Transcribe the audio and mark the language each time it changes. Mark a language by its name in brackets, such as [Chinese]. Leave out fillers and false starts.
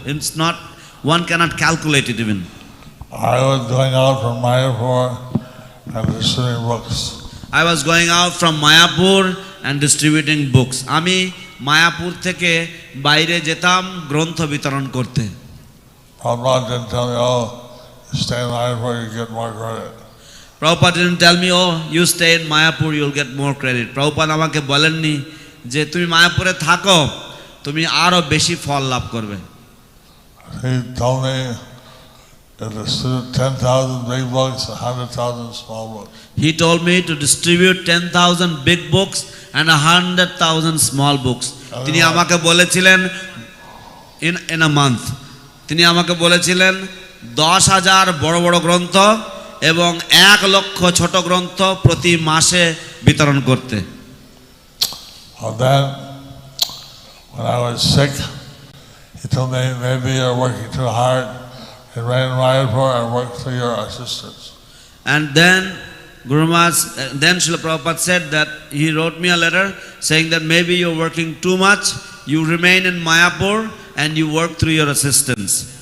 [English] It's not, one cannot calculate it even. I was going out from Mayapur and distributing books. I was going out from Mayapur and distributing books. [Bangla] আমি মায়াপুর থেকে বাইরে যেতাম গ্রন্থ বিতরণ করতে। [English] Prabhupada didn't tell me, oh, stay in Mayapur, you get more credit. Prabhupada didn't tell me, oh, you stay in Mayapur, you'll get more credit. [Bangla] Prabhupada আমাকে বলেননি যে তুমি মায়াপুরে থাকো, তুমি আরো বেশি ফল লাভ করবে। [English] He told me to distribute 10,000 big books, 100,000 small books. He told me to distribute 10,000 big books and 100,000 small books. [Bangla] তিনি আমাকে বলেছিলেন [English] in a month, [Bangla] তিনি আমাকে বলেছিলেন 10,000 বড় বড় গ্রন্থ এবং 1,00,000 ছোট গ্রন্থ প্রতি মাসে বিতরণ করতে। [English] And then, when I was sick, he told me, maybe you're working too hard in Mayapur and work for your assistants. And then Guru Maharaj, then Srila Prabhupada said that he wrote me a letter saying that maybe you're working too much, you remain in Mayapur and you work through your assistants.